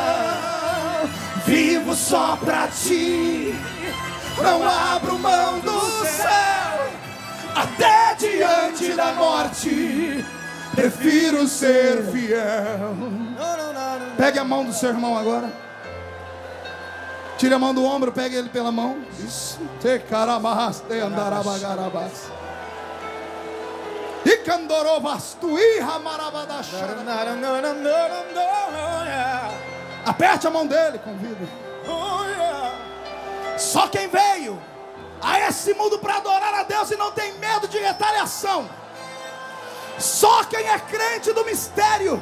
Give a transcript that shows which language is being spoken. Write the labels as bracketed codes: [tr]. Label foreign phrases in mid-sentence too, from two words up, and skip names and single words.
[pt] Vivo só pra ti, não abro mão do céu. Até diante da morte, prefiro ser fiel. Pegue a mão do seu irmão agora. Tire a mão do ombro, pegue ele pela mão. Isso. Te carabas, te andarabagarabas. E candorovas, tu irramarabadachara. Aperte a mão dele, convido. Só quem veio a esse mundo para adorar a Deus e não tem medo de retaliação. Só quem é crente do mistério.